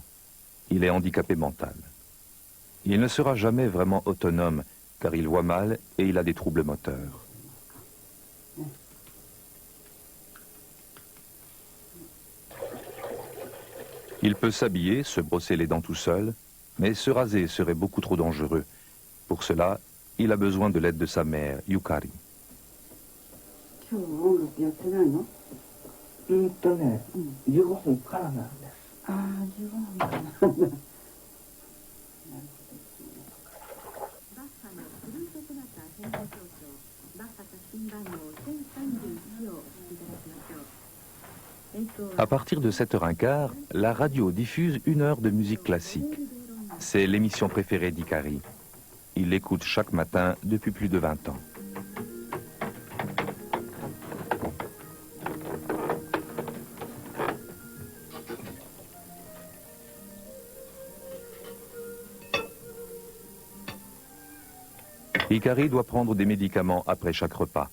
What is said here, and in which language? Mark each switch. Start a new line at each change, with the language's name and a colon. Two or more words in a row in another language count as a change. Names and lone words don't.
French: Il est handicapé mental. Il ne sera jamais vraiment autonome car il voit mal et il a des troubles moteurs. Il peut s'habiller, se brosser les dents tout seul, mais se raser serait beaucoup trop dangereux. Pour cela, il a besoin de l'aide de sa mère, Yukari.
Japanese: 15分からなんです。ああ、15分かな。バッハのフルートソナタ編成長調、バッハ作品番号1031をお聞きいただきましょう。
French: À partir de 7h15, la radio diffuse 1 heure de musique classique. C'est l'émission préférée d'Ikari. Il l'écoute chaque matin depuis plus de 20 ans. Ikari doit prendre des médicaments après chaque repas.